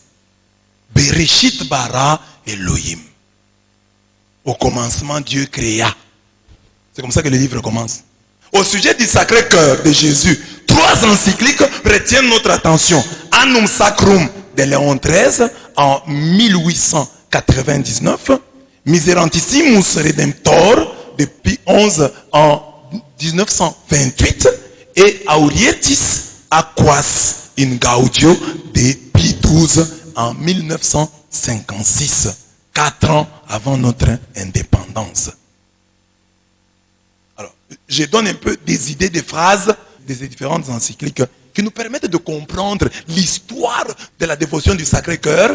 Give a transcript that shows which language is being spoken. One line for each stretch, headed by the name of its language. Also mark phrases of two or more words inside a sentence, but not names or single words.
Hebrew: בראשית ברא אלהים.
French: Au commencement, Dieu créa. C'est comme ça que le livre commence. Au sujet du Sacré-Cœur de Jésus, 3 encycliques retiennent notre attention. Annum Sacrum de Léon XIII en 1899, Miserantissimus Redemptor de Pie XI en 1928 et Aurietis Aquas in Gaudio de Pie XII en 1956, 4 ans avant notre indépendance. Alors, je donne un peu des idées, des phrases des différentes encycliques qui nous permettent de comprendre l'histoire de la dévotion du Sacré-Cœur.